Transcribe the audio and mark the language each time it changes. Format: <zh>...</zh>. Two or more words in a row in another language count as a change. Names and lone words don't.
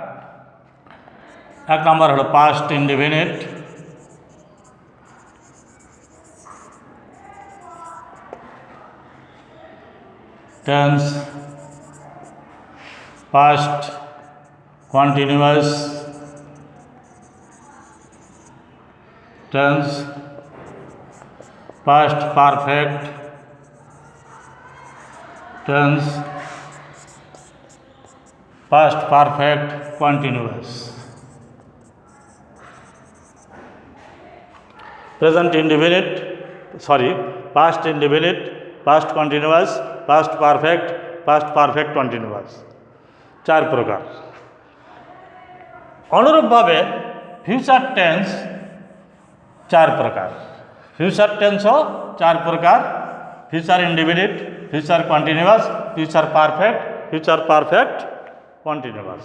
<en>এক নম্বর হলো past indefinite, tense, past continuous tense, past perfect টেন্স, past perfect continuous। present indefinite, past indefinite, past continuous, past perfect, past perfect continuous,</en> <bn>চার প্রকার। অনুরূপভাবে</bn> <en>future tense</en> <bn>চার প্রকার।</bn> <en>future tenseও চার প্রকার, future indefinite, future continuous, future perfect continuous.</en>